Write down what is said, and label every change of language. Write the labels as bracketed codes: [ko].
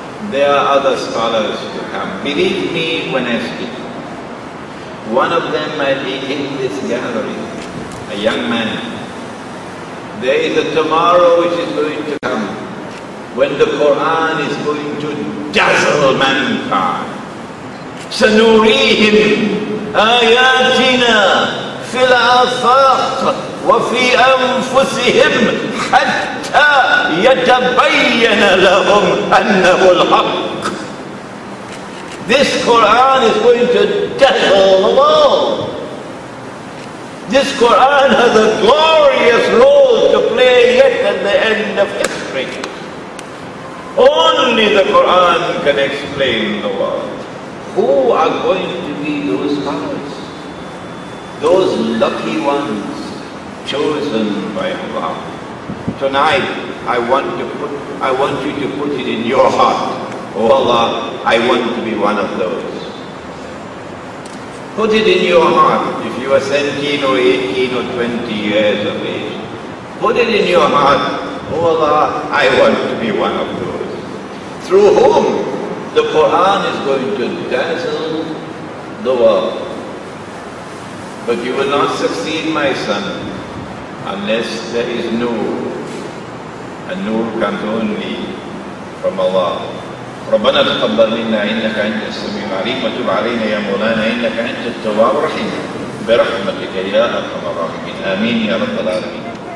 [en] There are other scholars to come. Believe me when I speak. One of them might be in this gathering. A young man. There is a tomorrow which is going to come when the Quran is going to dazzle mankind. [ar] سنريهم آياتنا في الآفاق وفي أنفسهم حتى يتبين لهم أنه الحق. [en] This Quran is going to dazzle the world. This Quran has a glorious role to play yet at the end of history. Only the Quran can explain the world. Who are going to be those scholars? Those lucky ones chosen by Allah. Tonight, I want you to put it in your heart. Oh Allah, I want to be one of those. Put it in your heart. If you are 17 or 18 or 20 years of age, put it in your heart. Oh Allah, I want to be one of those. Through whom the Quran is going to dazzle the world. But you will not succeed, my son, unless there is nur. And nur comes only from Allah. [ar] ربنا تقبل منا إنك أنت السميع العليم وتب علينا يا مولانا إنك أنت التواب الرحيم برحمتك يا أرحم الراحمين آمين يا رب العالمين.